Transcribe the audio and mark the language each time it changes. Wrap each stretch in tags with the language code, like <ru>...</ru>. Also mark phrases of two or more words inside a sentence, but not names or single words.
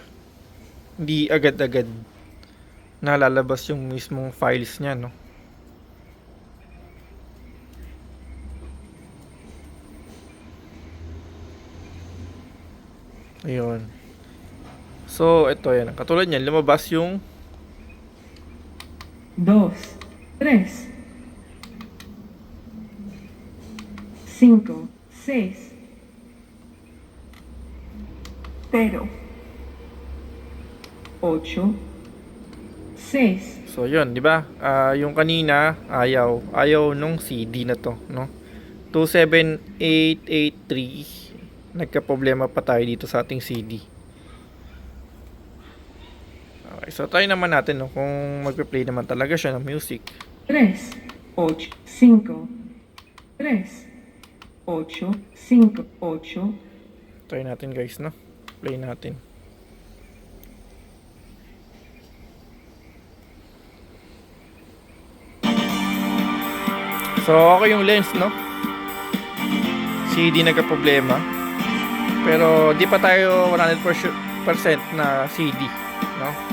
<tl>Hindi agad-agad nalalabas yung mismong files niya, no. Ayun. So, ito yan. Katulad niyan, lumabas yung</tl> <es>Dos, tres, cinco, seis. Cero, ocho, seis.</es> <tl>so yun, di ba? Yung kanina ayaw nung CD na to, no? 27883 nagka-problema pa tayo dito sa ating CD. Okay, so try naman natin, no, kung magpe-play naman talaga siya ng music.</tl> <es>Tres, ocho, cinco. Tres, ocho, cinco, ocho.</es> <tl>Try natin guys, no? Play natin. So okay yung lens, no? CD nagka-problema. Pero di pa tayo 100% na CD, no?</tl>